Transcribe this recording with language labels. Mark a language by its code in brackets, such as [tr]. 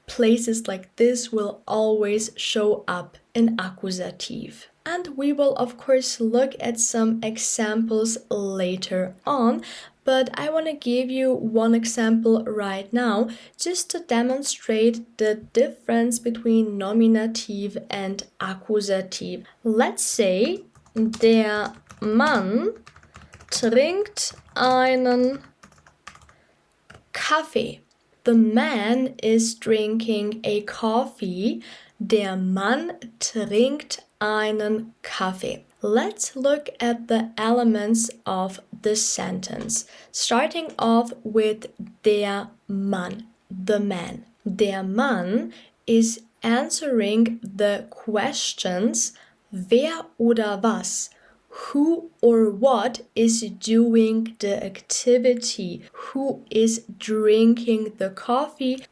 [en] Places like this will always show up in accusative. And we will, of course, look at some examples later on, but I want to give you one example right now just to demonstrate the difference between nominative and accusative. Let's say, [de] der Mann trinkt einen Kaffee. [en] The man is drinking a coffee. [de] Der Mann trinkt einen Kaffee. [en] Let's look at the elements of the sentence, starting off with der Mann, the man. Der Mann is answering the questions [de] wer oder was, [en] who or what is doing the activity, who is drinking the coffee.